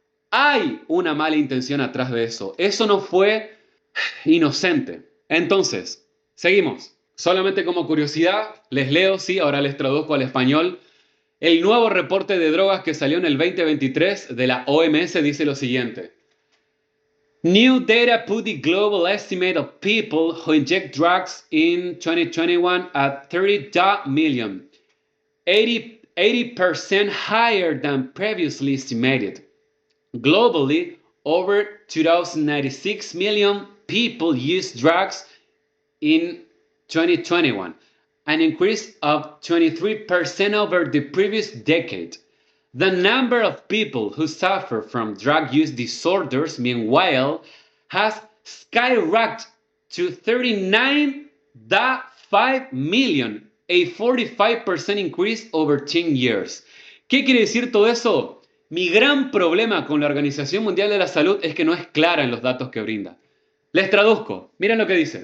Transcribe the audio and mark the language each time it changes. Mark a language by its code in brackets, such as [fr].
[es] Hay una mala intención atrás de eso. Eso no fue inocente. Entonces, seguimos. Solamente como curiosidad, les leo, sí, ahora les traduzco al español. El nuevo reporte de drogas que salió en el 2023 de la OMS dice lo siguiente. [en] New data put the global estimate of people who inject drugs in 2021 at 30 million, 80% higher than previously estimated. Globally, over 296 million people used drugs in 2021, an increase of 23% over the previous decade. The number of people who suffer from drug use disorders, meanwhile, has skyrocketed to 39.5 million, a 45% increase over 10 years. [es] ¿Qué quiere decir todo eso? Mi gran problema con la Organización Mundial de la Salud es que no es clara en los datos que brinda. Les traduzco. Miren lo que dice.